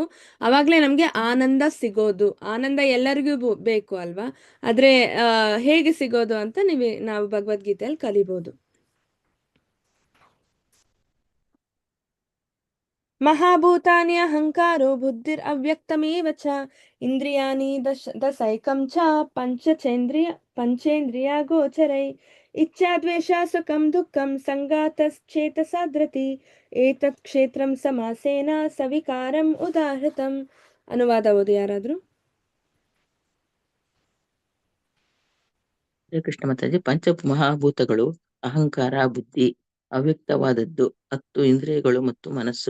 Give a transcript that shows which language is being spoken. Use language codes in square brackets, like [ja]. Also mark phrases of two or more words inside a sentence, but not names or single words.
[kn] ಅವಾಗ್ಲೇ ನಮ್ಗೆ ಆನಂದ ಸಿಗೋದು. ಆನಂದ ಎಲ್ಲರಿಗೂ ಬೇಕು ಅಲ್ವಾ, ಆದ್ರೆ ಹೇಗೆ ಸಿಗೋದು ಅಂತ ನಾವು ಭಗವದ್ಗೀತೆಯಲ್ಲಿ ಕಲಿಬಹುದು. [sa] ಮಹಾಭೂತಾನಿ ಅಹಂಕಾರೋ ಬುದ್ಧಿರ್ ಅವ್ಯಕ್ತಮೇವ ಚ ಇಂದ್ರಿಯಾಣಿ ದಶೈಕಂ ಚ ಪಂಚೇಂದ್ರಿಯ ಗೋಚರೈ ಇಚ್ಛಾ ದ್ವೇಷ ಸುಖಂ ದುಃಖಂ ಸಂಗಾತಶ್ಚೇತಸ ಧೃತಿ ಏತತ್ ಕ್ಷೇತ್ರಂ ಸಮಾಸೇನ ಸವಿಕಾರಂ ಉದಾಹೃತಂ. [kn] ಅನುವಾದ ಓದಿ ಯಾರಾದ್ರೂ. ಹರೇ ಕೃಷ್ಣ ಮಾತಾಜಿ. ಪಂಚ ಮಹಾಭೂತಗಳು ಅಹಂಕಾರ, ಬುದ್ಧಿ, ಅವ್ಯಕ್ತವಾದದ್ದು 10 ಇಂದ್ರಿಯಗಳು ಮತ್ತು ಮನಸ್ಸು.